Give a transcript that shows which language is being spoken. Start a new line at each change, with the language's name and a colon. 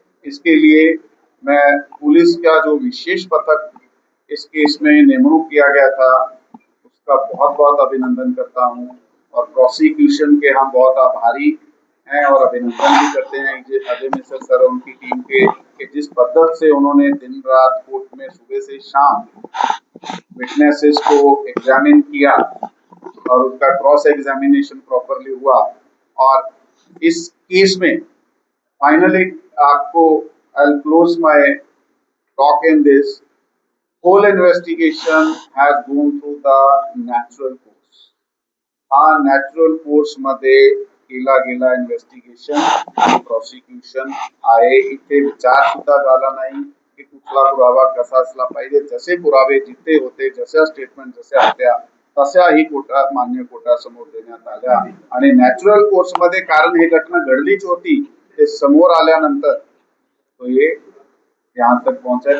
Hindi: इसके लिए मैं पुलिस का जो विशेष पथक इस केस में नियुक्त किया गया था उसका बहुत बहुत अभिनंदन करता हूं और प्रोसिक्यूशन के हम बहुत आभारी हैं और अभिनंदन भी करते हैं अजय मिश्र सर और उनकी टीम के कि जिस पद्धति से उन्होंने दिन रात कोर्ट में सुबह से शाम विटनेसेस को एग्जामिन किया और उसका क्रॉस एग्जामिनेशन प्रॉपरली हुआ और इस केस में फाइनली आपको
English: I'll close my talk in this. Whole investigation has gone through the natural course.
Marathi: हा नॅचरल कोर्स मध्ये केला गेला इन्व्हेस्टिगेशन आणि प्रोसिक्युशन आहे। इथे विचार सुद्धा झाला नाही की कुठला पुरावा कसा असला पाहिजे। जसे पुरावे जिथे होते, जशा स्टेटमेंट जशा होत्या तशाही कोर्टात मान्य कोर्टासमोर देण्यात आल्या आणि नॅचरल कोर्स मध्ये कारण ही घटना घडलीच होती ते समोर आल्यानंतर
Hindi: तो ये यहाँ तक पहुंचा।